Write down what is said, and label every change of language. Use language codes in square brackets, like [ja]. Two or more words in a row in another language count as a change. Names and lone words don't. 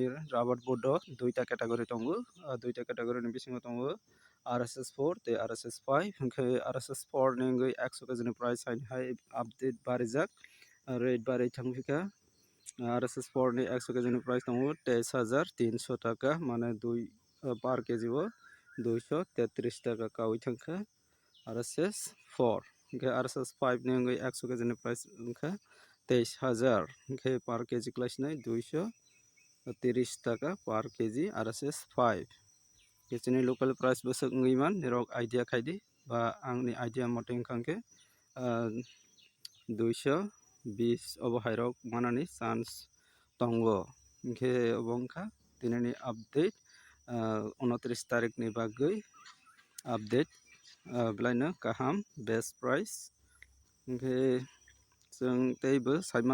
[trp] rubber board o duita category tongo duita category ni bisingo tongo RSS 4 te RSS 5 ngkai RSS 4 ni ngoi 100 kg ni price hai update barijak rate barai thangpika RSS 4 ni 100 kg ni price tongo 2300 টাকা মানে 2 [en] per kg [trp] o 233 টাকা kawi thangkha RSS 4 ngkai RSS 5 ni ngoi 100 kg ni price ngkha 23000 ngkai [en] per kg [trp] klasnai 230 টাকা [en] per kg [trp] RSS 5 kechini [en] local price [trp] bosok ngiman nirok idea khaidi ba angni idea mote ngkangke 220 obo hairok manani chance tongo ngke obongkha tinini update 29 tarik ni bagui update blaino kaham [en] best price [trp] ngke जों teibo saiman